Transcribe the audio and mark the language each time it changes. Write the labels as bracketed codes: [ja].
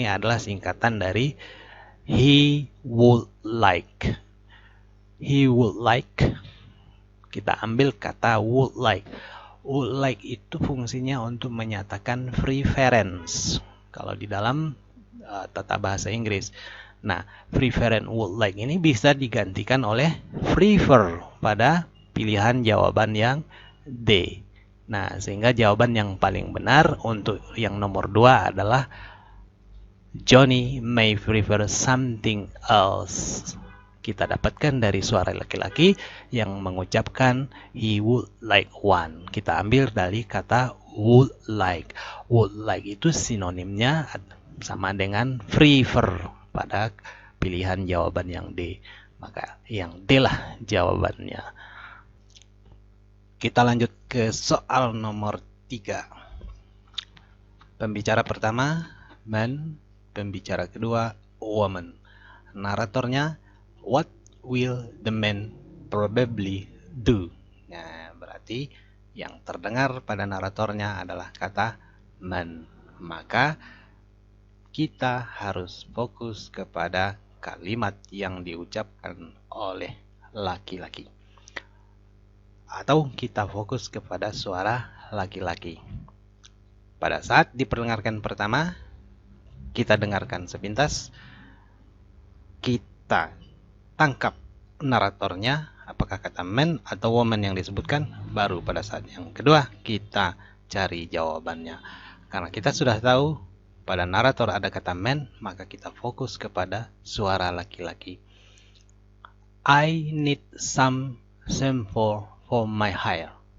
[id] Ini adalah singkatan dari [en] he would like. He would like. [id] Kita ambil kata would like. Would like itu fungsinya untuk menyatakan preference. Kalau di dalam tata bahasa Inggris. Nah, preference would like ini bisa digantikan oleh prefer pada pilihan jawaban yang D. Nah, sehingga jawaban yang paling benar untuk yang nomor 2 adalah [en] Johnny may prefer something else. [id] Kita dapatkan dari suara laki-laki yang mengucapkan [en] he would like one. [id] Kita ambil dari kata would like. Would like itu sinonimnya sama dengan prefer pada pilihan jawaban yang D. Maka yang D lah jawabannya. Kita lanjut ke soal nomor 3. Pembicara pertama, man. Pembicara kedua, woman. Naratornya, [en] what will the man probably do? [id] Nah, berarti yang terdengar pada naratornya adalah kata man. Maka kita harus fokus kepada kalimat yang diucapkan oleh laki-laki. Atau kita fokus kepada suara laki-laki. Pada saat diperdengarkan pertama, kita dengarkan sepintas, kita tangkap naratornya, apakah kata man atau woman yang disebutkan, baru pada saat yang kedua kita cari jawabannya. Karena kita sudah tahu pada narator ada kata man, maka kita fokus kepada suara laki-laki. [en] I need some shampoo for my hair.